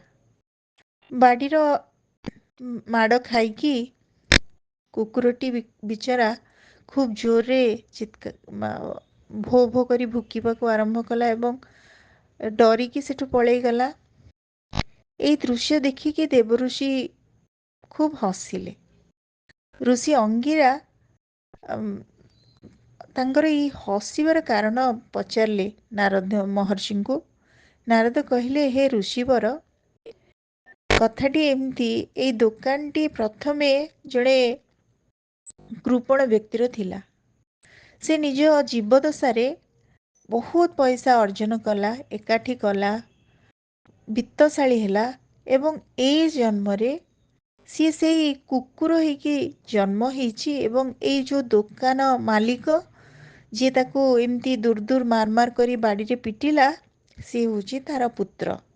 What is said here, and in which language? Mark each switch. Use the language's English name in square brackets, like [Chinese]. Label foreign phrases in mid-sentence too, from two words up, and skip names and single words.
[Odia] ବାଡ଼ି ର ମାଡ଼ ଖାଇକି କୁକୁରଟି ବିଚରା ଖୁବ ଜୋର ରେ ଭୋ ଭୋ କରି ଭୁକିବାକୁ ଆରମ୍ଭ କଲା ଏବଂ ଡରିକି ସେଠୁ ପଳେଇ ଗଲା। ଏହି ଦୃଶ୍ୟ ଦେଖିକି ଦେବର୍ଷି ଖୁବ ହସିଲେ। ଋଷି ଅଙ୍ଗିରା ତାଙ୍କର ଏହି ହସିବାର କାରଣ ପଚାରିଲେ ନାରଦ ମହର୍ଷିଙ୍କୁ। ନାରଦ କହିଲେ, ହେ ଋଷିବର କଥାଟି ଏମିତି, ଏ ଦୋକାନଟି ପ୍ରଥମେ ଜଣେ କୃପଣ ବ୍ୟକ୍ତିର ଥିଲା। ସେ ନିଜ ଜୀବଦଶାରେ ବହୁତ ପଇସା ଅର୍ଜନ କଲା, ଏକାଠି କଲା, ବିତ୍ତଶାଳୀ ହେଲା ଏବଂ ଏ ଜନ୍ମ ରେ ସେ ସେ କୁକୁର ହୋଇକି ଜନ୍ମ ହୋଇଛି ଏବଂ ଏ ଯେଉଁ ଦୋକାନ ମାଲିକ ଯେ ତାକୁ ଏମିତି ଦୂର ଦୂର ମାର ମାର କରି ବାଡ଼ି ରେ ପିଟିଲା, ସେ ହେଉଛି ତାର ପୁତ୍ର।